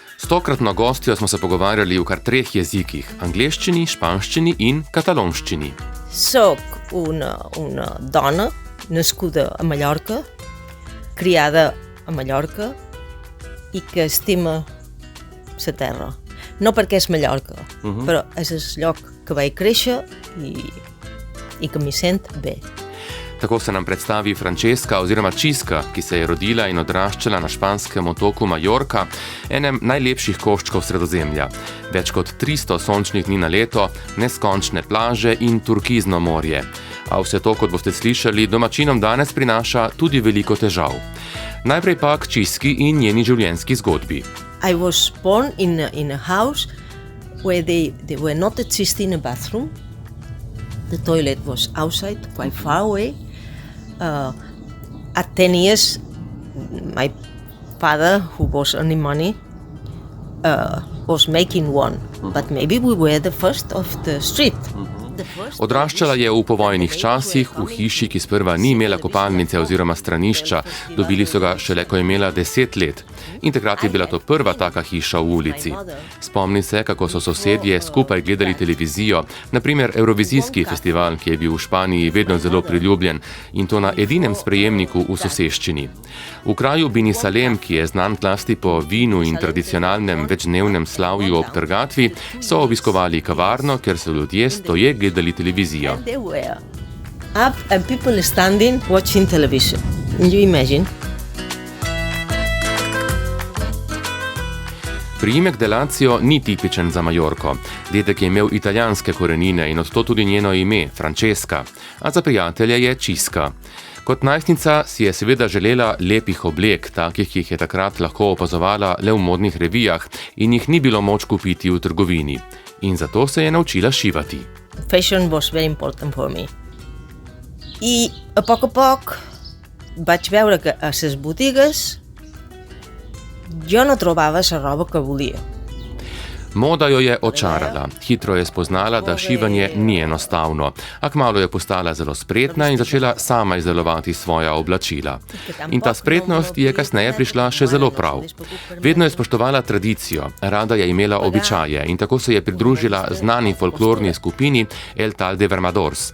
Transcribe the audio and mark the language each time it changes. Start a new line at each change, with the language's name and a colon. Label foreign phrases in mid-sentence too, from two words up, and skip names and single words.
Slovenian: tokratno gostjo smo se pogovarjali v kar 3 jezikih, angleščini, španščini in katalonščini.
Catalan: Soc una dona nascuda a Mallorca, criada a Mallorca i que estima la terra. No perquè és Mallorca, però és el lloc que vaig créixer i que m'hi sent bé.
Slovenian: Tako se nam predstavi Francesca oziroma Čiska, ki se je rodila in odraščala na španskem otoku Majorka, enem najlepših koščkov Sredozemlja. Več kot 300 sončnih dni na leto, neskončne plaže in turkizno morje. A vse to, kot boste slišali, domačinom danes prinaša tudi veliko težav. Najprej pa k Čiski in njeni življenjski zgodbi.
English: I was born in a house where they were not existing a bathroom. The toilet was outside, quite far away. At 10 years, my father, who was earning money, was making one. But maybe we were the first of the street.
Slovenian: Odraščala je v povojnih časih, v hiši, ki sprva ni imela kopalnice oziroma stranišča, dobili so ga šele, ko je imela 10 let. In takrat je bila to prva taka hiša v ulici. Spomni se, kako so sosedje skupaj gledali televizijo, naprimer Evrovizijski festival, ki je bil v Španiji vedno zelo priljubljen, in to na edinem sprejemniku v soseščini. V kraju Binisalem, ki je znan zlasti po vinu in tradicionalnem večdnevnem slavju ob trgatvi, so obiskovali kavarno, ker so ljudje stoje gledali televizijo.
English: And they were up and people standing watching television. Can you imagine?
Slovenian: Priimek Delacio ni tipičen za Majorko. Dedek je imel italijanske korenine in odto tudi njeno ime, Francesca, a za prijatelja je Čiska. Kot najstnica si je seveda želela lepih oblek, takih, ki jih je takrat lahko opazovala le v modnih revijah in jih ni bilo moč kupiti v trgovini. In zato se je naučila šivati.
English: Fashion was very important for me.
Catalan: I a poc vaig veure que a les botigues jo no trobava la roba que volia.
Slovenian: Moda jo je očarala. Hitro je spoznala, da šivanje ni enostavno, a kmalu je postala zelo spretna in začela sama izdelovati svoja oblačila. In ta spretnost je kasneje prišla še zelo prav. Vedno je spoštovala tradicijo, rada je imela običaje in tako se je pridružila znani folklorni skupini El Tal de Vermadors.